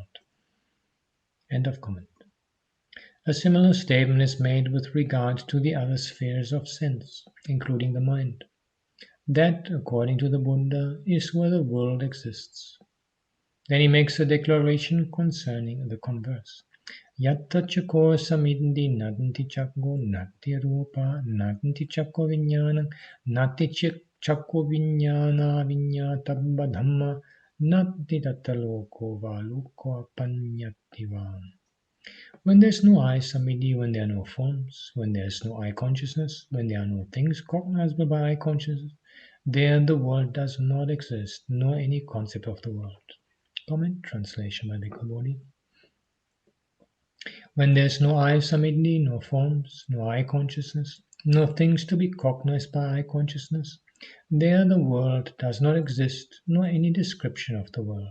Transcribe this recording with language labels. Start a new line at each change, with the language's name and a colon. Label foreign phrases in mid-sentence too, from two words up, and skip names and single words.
English: End of comment. A similar statement is made with regard to the other spheres of sense, including the mind. That, according to the Buddha, is where the world exists. Then he makes a declaration concerning the converse.
Pali: Yatta chako samindhi nanti chakko nati rupa nanti chakko vinyana nati chakko vinyana vinyatabba dhamma nati tataloko va loko apanyati va.
English: When there is no eye samidhi, when there are no forms, when there is no eye consciousness, when there are no things cognizable by eye consciousness, there the world does not exist, nor any concept of the world. Comment, translation by Bhikkhu Bodhi. When there is no eye samidhi, no forms, no eye consciousness, no things to be cognized by eye consciousness, There the world does not exist, nor any description of the world.